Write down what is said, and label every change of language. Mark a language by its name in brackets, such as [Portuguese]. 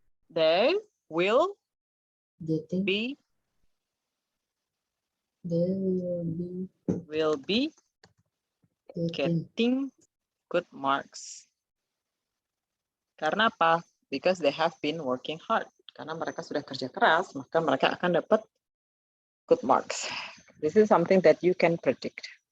[English] They will Getting. be They will be getting good marks. [Indonesian] Karena apa? [English] Because they have been working hard. [Indonesian] Karena mereka sudah kerja keras, maka mereka akan dapat [English] good marks. This is something that you can predict.